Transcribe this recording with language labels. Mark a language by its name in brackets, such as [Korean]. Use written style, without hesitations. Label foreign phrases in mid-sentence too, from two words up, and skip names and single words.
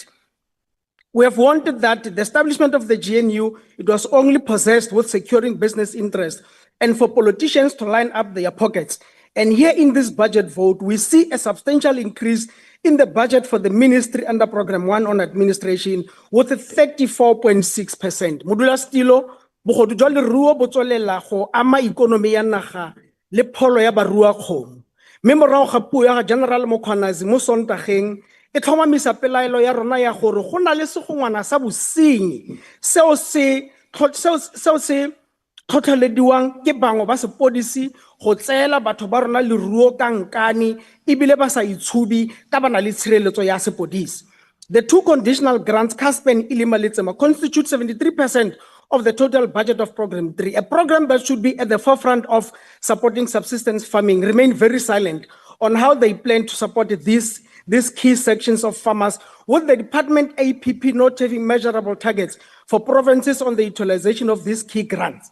[English] We have wanted that the establishment of the GNU, it was only possessed with securing business interests and for politicians to line up their pockets. And here in this budget vote, we see a substantial increase in the budget for the ministry under Program 1 on administration with a 34.6%. [Tswana] Modula stilo, bogodu jwa leruo bo tswelela go ama ikonomi ya naga le pholo ya barua kgomo. Mme morago ga puo ya General Mokhwanazi mo Sontageng e tlhomamisa pelaelo ya rona ya gore go na le segongwana sa bosenyi seo se tlhotlhelediwang ke bangwe ba sepodisi go tseela batho ba rona leruo ka nkane ebile ba sa itshubi ka ba na le tshireletso ya sepodisi. [English] The two conditional grants, CASP and Ilima Letsema, constitute 73% of the total budget of Program 3. A program that should be at the forefront of supporting subsistence farming remain very silent on how they plan to support these key sections of farmers, with the department APP not having measurable targets for provinces on the utilization of these key grants.